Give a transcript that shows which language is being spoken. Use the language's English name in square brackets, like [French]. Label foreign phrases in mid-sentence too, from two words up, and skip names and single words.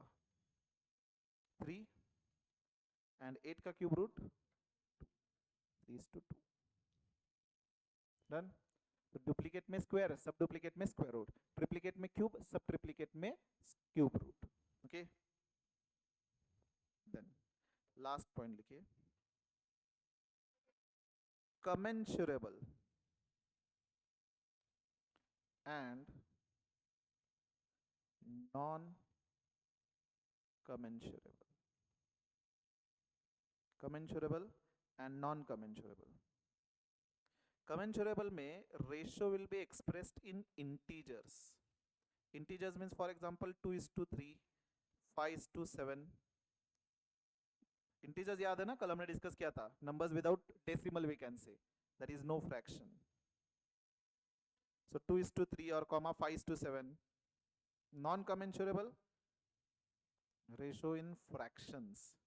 [English] 3. and 8 का cube root 3:2. done. तो duplicate में square, sub duplicate में square root, triplicate में cube, sub triplicate में cube root. OK, then last point लिखिए, commensurable and non commensurable. Commensurable and non commensurable. Commensurable में ratio will be expressed in integers. integers means for example 2:3, 5:7. [Hindi] इंटीजर्स याद है ना, कल हमने डिस्कस किया था, [English] numbers without decimal we can say, that is no fraction. So 2:3 or comma 5:7, non-commensurable ratio in fractions.